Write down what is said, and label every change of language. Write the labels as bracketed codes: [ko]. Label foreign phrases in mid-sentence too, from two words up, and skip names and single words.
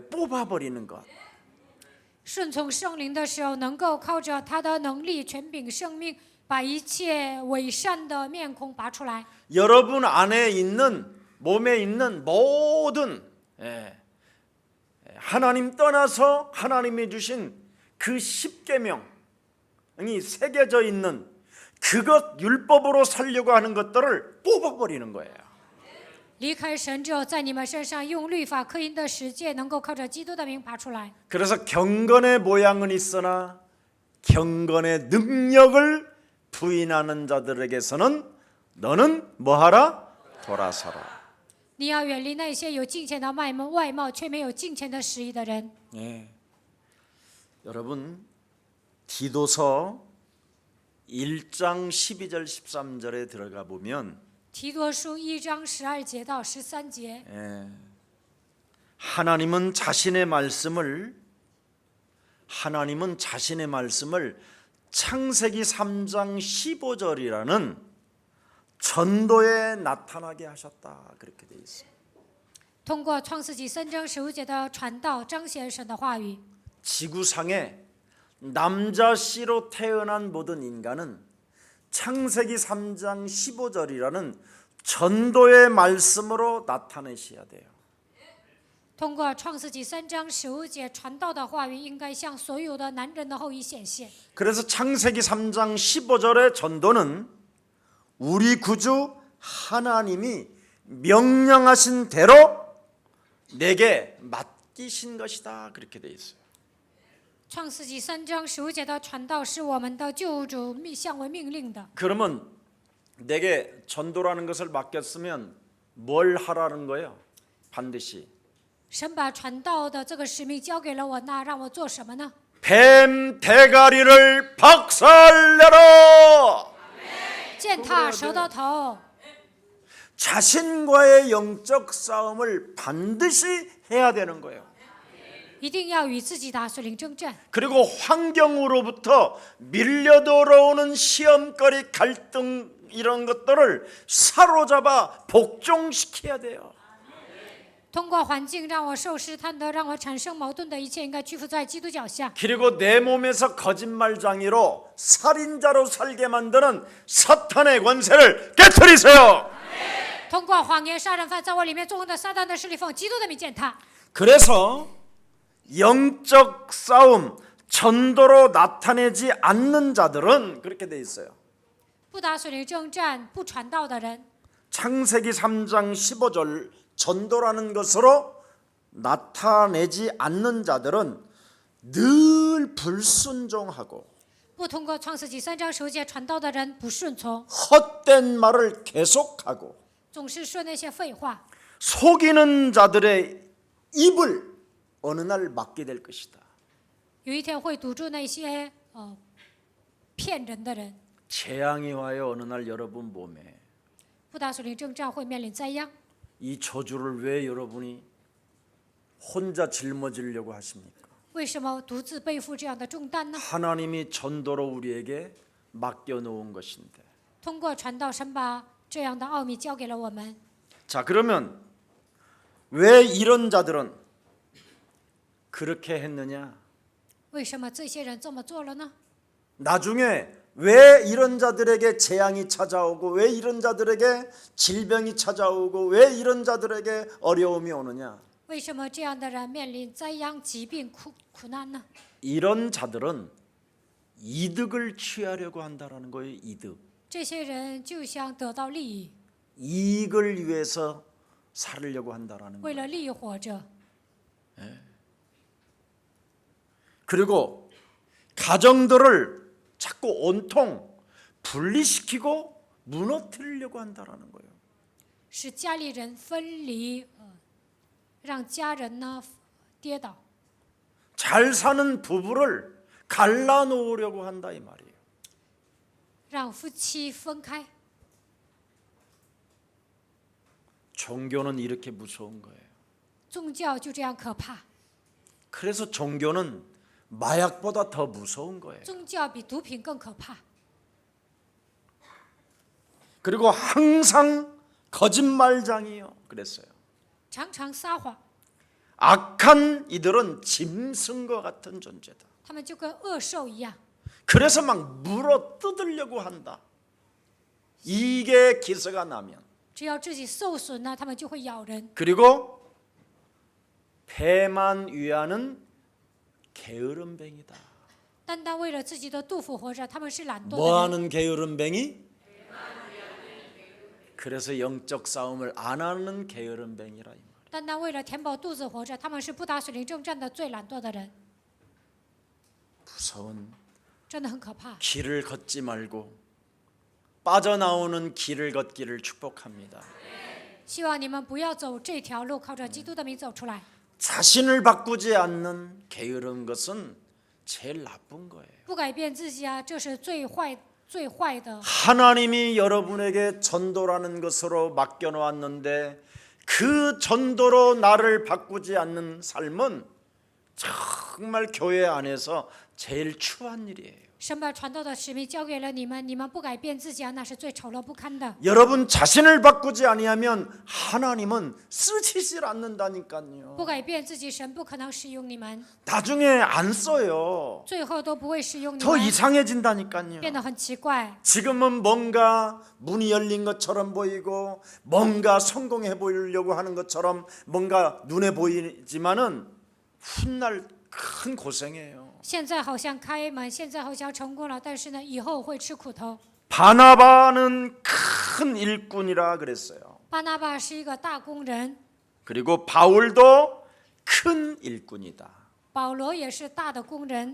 [ko] 뽑아버리는 것. [zh] 顺从圣灵的时候，能够靠着他的能力、权柄、生命，把一切伪善的面孔拔出来。 [ko] 여러분 안에 있는 몸에 있는 모든 하나님 떠나서 하나님이 주신 그 십계명이 새겨져 있는 그것 율법으로 살려고 하는 것들을 뽑아버리는 거예요. [zh] 离开神之后，在你们身上用律法刻印的十诫，能够靠着基督的名拔出来。 [ko] 그래서 경건의 모양은 있으나 경건의 능력을 부인하는 자들에게서는 너는 뭐하라? 돌아서라. 你要远离那些有金钱的外貌，却没有金钱的实意的人。 예. 여러분 디도서 1장 12절 13절에 들어가 보면 [zh] 提多书1章12节到13节， [ko] 하나님은 자신의 말씀을 창세기 3장 15절이라는 전도에 나타나게 하셨다 그렇게 돼 있어요. [zh] 通过创世纪3章15节的传道，彰显神的话语。 [ko] 지구상에 남자 씨로 태어난 모든 인간은 창세기 3장 15절이라는 전도의 말씀으로 나타내셔야 돼요. [zh] 通过创世纪3章15节传道的话语，应该向所有的男人的后裔显现。 [ko] 그래서 창세기 3장 15절의 전도는 우리 구주 하나님이 명령하신 대로 내게 맡기신 것이다 그렇게 돼 있어요. [zh] 创世纪3章15节的传道是我们的救主向我命令的。 [ko] 그러면 내게 전도라는 것을 맡겼으면 뭘 하라는 거예요? 반드시 [zh] 神把传道的这个使命交给了我，那让我做什么呢？ [ko] 뱀 대가리를 박살내라. [zh] 践踏蛇的头， [ko] 자신과의 영적 싸움을 반드시 해야 되는 거예요. [zh] 一定要与自己打属灵征战。 [ko] 그리고 환경으로부터 밀려 들어오는 시험거리, 갈등 이런 것들을 사로잡아 복종시켜야 돼요. [zh] 通过环境让我受试探的，让我产生矛盾的一切，应该屈服在基督脚下。 [ko] 그리고 내 몸에서 거짓말장이로 살인자로 살게 만드는 사탄의 권세를 깨트리세요. [zh] 通过谎言杀人犯在我里面作恶的撒旦的势力，奉基督的名践踏。 [ko] 그래서 영적 싸움, 전도로 나타내지 않는 자들은 그렇게 돼 있어요. [zh] 不打属灵征战、不传道的人， [ko] 창세기 3장 15절 전도라는 것으로 나타내지 않는 자들은 늘 불순종하고 [zh] 不通过创世纪3章15节传道的人不顺从， [ko] 헛된 말을 계속하고 [zh] 总是说那些废话， [ko] 속이는 자들의 입을 어느 날 막게 될 것이다. [zh] 有一天会堵住那些骗人的人。 [ko] 재앙이 와요. 어느 날 여러분 몸에. [zh] 不打属灵征战会面临灾殃。 [ko] 이 저주를 왜 여러분이 혼자 짊어지려고 하십니까? [zh] 为什么独自背负这样的重担呢？ [ko] 하나님이 전도로 우리에게 맡겨놓은 것인데. [zh] 通过传道，神把这样的奥秘交给了我们。 [ko] 자, 그러면 왜 이런 자들은 그렇게 했느냐? [zh] 为什么这些人这么做了呢？ [ko] 나중에 왜 이런 자들에게 재앙이 찾아오고 왜 이런 자들에게 질병이 찾아오고 왜 이런 자들에게 어려움이 오느냐? [zh] 为什么这样的人面临灾殃、疾病、苦难呢？ [ko] 이런 자들은 이득을 취하려고 한다라는 거예요. 이득. [zh] 这些人就想得到利益， [ko] 이익을 위해서 살으려고 한다라는 [zh] 为 [ko] 거예요. [zh] 了利益活着。 [ko] 그리고 가정들을 자꾸 온통 분리시키고 무너뜨리려고 한다라는 거예요. [zh] 使家里人分离，让家人呢跌倒， [ko] 잘 사는 부부를 갈라놓으려고 한다 이 말이에요. [zh] 让夫妻分开。 [ko] 종교는 이렇게 무서운 거예요. [zh] 宗教就这样可怕， [ko] 그래서 종교는 마약보다 더 무서운 거예요. [zh] 宗教比毒品更可怕， [ko] 그리고 항상 거짓말장이요. 그랬어요. [zh] 常常撒谎， [ko] 악한 이들은 짐승과 같은 존재다. [zh] 他们就跟恶兽一样， [ko] 그래서 막 물어 뜯으려고 한다. 이게 기세가 나면 [zh] 只要自己受损了，他们就会咬人。 [ko] 그리고 배만 위하는 게으름뱅이다. [zh] 单单为了自己的肚腹活着，他们是懒惰的人。 [ko] 뭐하는 게으름뱅이? 그래서 영적 싸움을 안 하는 게으름뱅이라 이 말. [zh] 单单为了填饱肚子活着，他们是不打属灵征战的最懒惰的人， [ko] 무서운 [zh] 真的很可怕。 [ko] 길을 걷지 말고 빠져나오는 길을 걷기를 축복합니다. [zh] 希望你们不要走这条路，靠着基督的名走出来。 [ko] 자신을 바꾸지 않는 게으른 것은 제일 나쁜 거예요. [zh] 不改变自己啊，这是最坏的。 [ko] 하나님이 여러분에게 전도라는 것으로 맡겨놓았는데 그 전도로 나를 바꾸지 않는 삶은 정말 교회 안에서 제일 추한 일이에요. [zh] 神把传道的使命交给了你们，你们不改变自己啊，那是最丑陋不堪的。 [ko] 여러분 자신을 바꾸지 아니하면 하나님은 쓰시질 않는다니까요. [zh] 不改变自己，神不可能使用你们， [ko] 나중에 안 써요. [zh] 最后都不会使用你 [ko] 더 [zh] 们， [ko] 이상해진다니까요. [zh] 变得很奇怪。 [ko] 지금은 뭔가 문이 열린 것처럼 보이고 뭔가 성공해 보이려고 하는 것처럼 뭔가 눈에 보이지만은 훗날 큰 고생이에요. [zh] 现在好像开门，现在好像成功了，但是呢，以后会吃苦头。 [ko] 바나바는 큰 일꾼이라 그랬어요. [zh] 巴拿巴是一个大工人， [ko] 그리고 바울도 큰 일꾼이다. [zh] 保罗也是大的工人，